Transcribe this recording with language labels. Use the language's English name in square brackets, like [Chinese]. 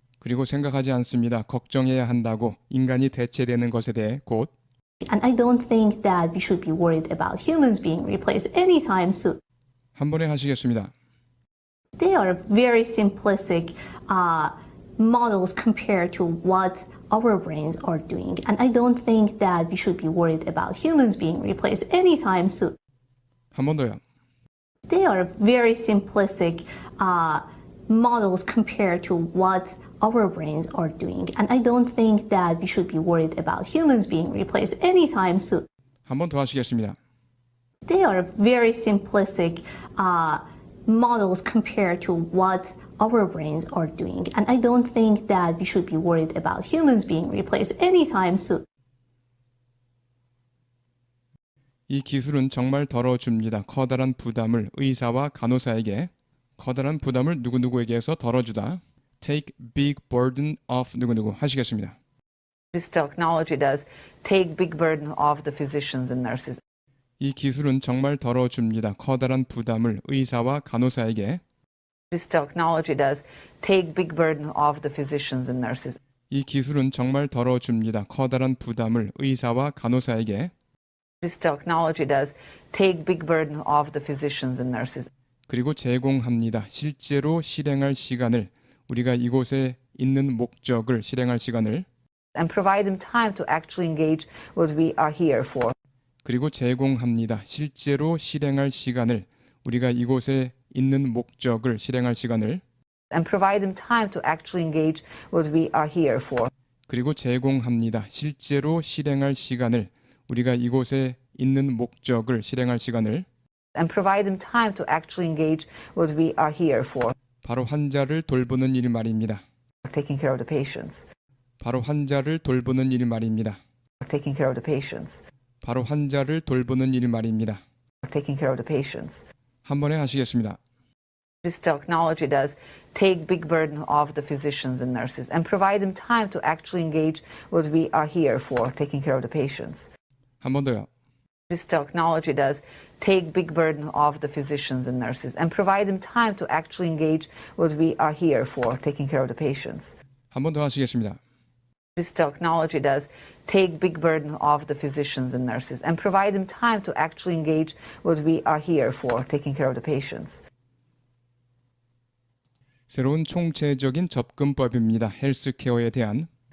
[Korean] 그리고 생각하지 않습니다. 걱정해야 한다고 인간이 대체되는 것에 대해 곧 [English] And I don't think that we should be worried about humans being replaced anytime soon. [Korean] 한 번에 하시겠습니다. [English] They are very simplistic models compared to what our brains are doing. And I don't think that we should be worried about humans being replaced anytime soon. [Korean] 한 번 더요. [English] They are very simplistic models compared to what our brains are doing. And I don't think that we should be worried about humans being replaced anytime soon. [Korean] 한 번 더 하시겠습니다. [English] They are very simplistic models compared to what our brains are doing. And I don't think that we should be worried about humans being replaced anytime soon. [Korean] 이 기술은 정말 덜어줍니다. 커다란 부담을 의사와 간호사에게 커다란 부담을 누구누구에게서 덜어주다. [English] Take big burden off [Korean] 누구누구 하시겠습니다. [English] This technology does take big burden off the physicians and nurses. [Korean] 이 기술은 정말 덜어줍니다. 커다란 부담을 의사와 간호사에게 [English] This technology does take big burden off the physicians and nurses. [Korean] 이 기술은 정말 덜어줍니다. 커다란 부담을 의사와 간호사에게 [English] This technology does take big burden off the physicians and nurses. [Korean] 그리고 제공합니다. 실제로 실행할 시간을 우리가 이곳에 있는 목적을 실행할 시간을 [English] And provide them time to actually engage what we are here for. [Korean] 그리고 제공합니다. 실제로 실행할 시간을 우리가 이곳에 있는 목적을 실행할 시간을 [English] And provide them time to actually engage what we are here for. [Korean] 그리고 제공합니다. 실제로 실행할 시간을 우리가 이곳에 있는 목적을 실행할 시간을 [English] And provide them time to actually engage what we are here for. [Korean] 바로 환자를 돌보는 일 말입니다. [English] Taking care of the patients. [Korean] 바로 환자를 돌보는 일 말입니다. [English] Taking care of the patients. [Korean] 바로 환자를 돌보는 일 말입니다. [English] Taking care of the patients. [Korean] 한 번에 하시겠습니다. [English] This technology does take big burden off the physicians and nurses and provide them time to actually engage what we are here for, taking care of the patients. [Korean] 한 번 더요. [English] This technology does take big burden off the physicians and nurses and provide them time to actually engage what we are here for, taking care of the patients. [Korean] 한 번 더 하시겠습니다. [English] This technology does take big burden off the physicians and nurses and provide them time to actually engage what we are here for, taking care of the patients. [Korean] 새로운 총체적인 접근법입니다. 헬스케어에 대한